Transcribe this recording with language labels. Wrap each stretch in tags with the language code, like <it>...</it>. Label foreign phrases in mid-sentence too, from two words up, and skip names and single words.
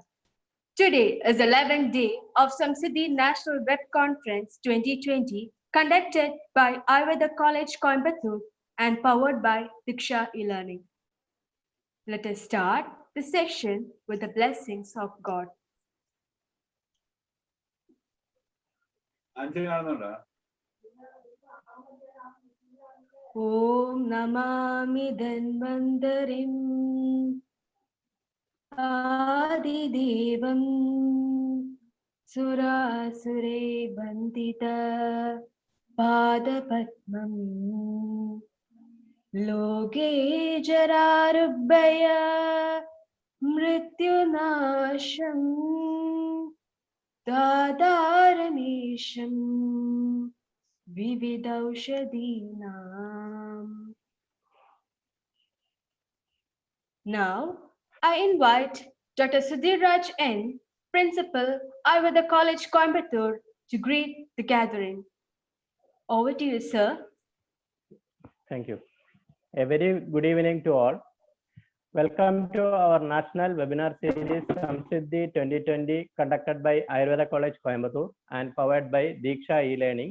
<en>Today is the 11th day of Samsiddhi National Web Conference 2020, conducted by Ayurveda College, Coimbatore, and powered by DIKSHA e-learning. Let us start the session with the blessings of God.</en> <ml>Answer കാണുന്നുണ്ടോ?</ml> <sa>Om Namami Dhanvantarim Adidevam Surasure Bandita Padapatmam Loge Jararubhaya Mrityunasham Dadaramesham Vividaushadinam.</sa> <en>Now, I invite Dr. Sudhir Raj N., Principal, Ayurveda College, Coimbatore, to greet the gathering. Over to you, sir. Thank you. A very good evening to all. Welcome to our national webinar series Samsiddhi 2020, conducted by Ayurveda College, Coimbatore, and powered by DIKSHA e-learning.</en>